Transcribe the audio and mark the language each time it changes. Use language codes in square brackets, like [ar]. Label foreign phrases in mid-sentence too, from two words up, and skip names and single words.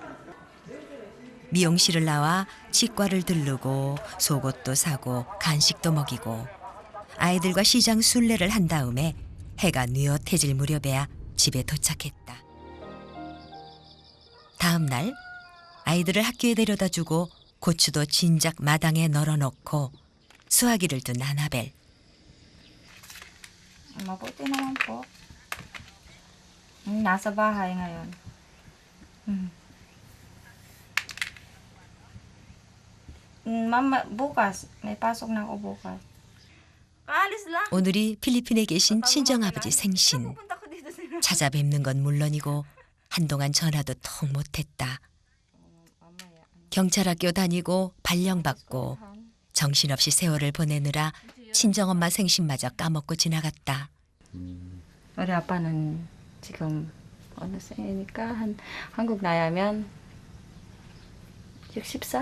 [ko] 미용실을 나와 치과를 들르고 속옷도 사고 간식도 먹이고 아이들과 시장 순례를 한 다음에 해가 뉘엿해질 무렵에야 집에 도착했다. 다음 날 아이들을 학교에 데려다주고 고추도 진작 마당에 널어놓고 수화기를 둔 아나벨. [tl] Mabuti naman po. Nasa bahay ngayon. Mama, bukas. May pasok na ako bukas. Kaalis lang. [ko] 오늘이 필리핀에 계신 친정아버지 생신. [tl] Punta ko dito sila. [ko] 찾아뵙는 건 물론이고 한동안 전화도 통 못했다. 경찰학교 다니고 발령받고 정신없이 세월을 보내느라 친정엄마 생신마저 까먹고 지나갔다. 우리 아빠는 지금 어느 세니까 한국 나이면 64.